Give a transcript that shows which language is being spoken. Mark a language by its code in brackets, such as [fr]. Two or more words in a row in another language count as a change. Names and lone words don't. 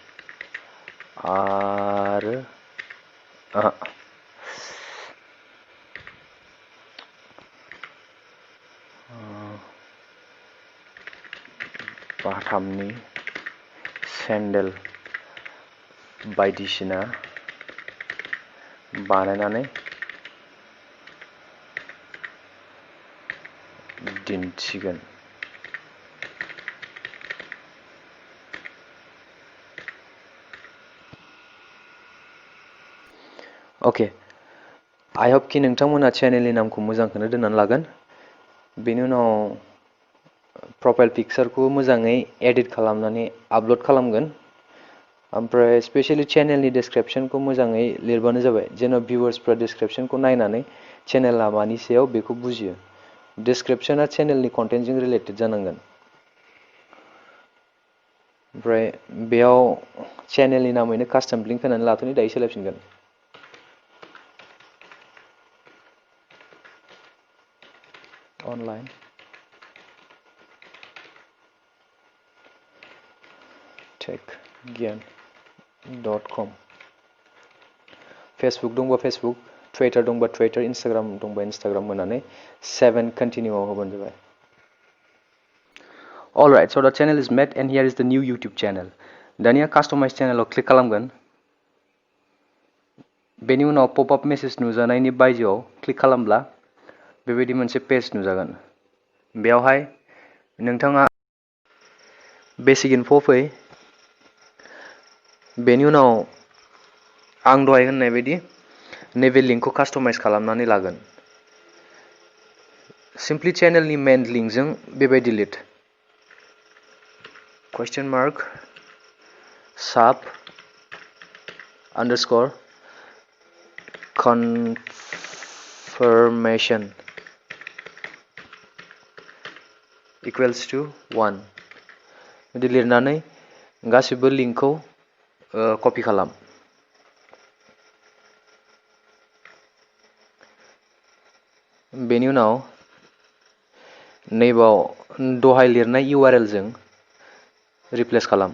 [brx] आरो बाथामनि सेन्देल बायदिसिना बानायनानै दिन्थिगोन. [en] Okay, I hope [brx] कि नोंथांमोना चेनेलनि नामखौ मोजांखौनो दोननानै लागोन. बेनि उनाव [en] profile picture [brx] मोजाङै एडिट खालामनानै आपल'ड खालामगोन. ओमफ्राय स्पेशली चेनेलनि डिस्क्रिप्शनखौ मोजाङै लिरबानो जाबाय, जेन' भिउअर्सफ्रा डिस्क्रिप्शनखौ नायनानै चेनेला मानि सायाव बेखौ बुजियो. डिस्क्रिप्शना चेनेलनि कन्टेन्टजों रिलेटेड जानांगोन. ओमफ्राय बेयाव चेनेलनि नामैनो [en] custom link [brx] होनानै लाथ'नि, दायो सोलायफिनगोन. [en] Online techgyan.com. [brx] फेसबुक दंबा फेसबुक, टुइटार दंबा टुइटार, इन्स्टाग्राम दंबा इन्स्टाग्राम होनानै 7 कन्टिन्यू होबानो जाबाय. [en] Alright, so the channel is made and here is the new YouTube channel. [brx] दानिया [en] customized channel [brx] क्लिक खालामगोन. बेनि उनाव [en] popup message [brx] नुजानायनि बायजोआव क्लिक खालामब्ला बेबायदि मोनसे पेज नुजागोन. बेयावहाय नोंथाङा [en] basic info [brx] फै. बेनि उनाव आं दहाय होननाय बायदि नैबे लिंकखौ कास्टमाइज खालामनानै लागोन. सिम्पली चेनेलनि मेन लिंकजों बेबायदि लिर. [en] question mark sub underscore confirmation equals to 1 [brx] बिदि लिरनानै गासिबो लिंकखौ कपि खालाम. बेनि उनाव नैबाव दहाय लिरनाय URL जों रिप्लेस खालाम.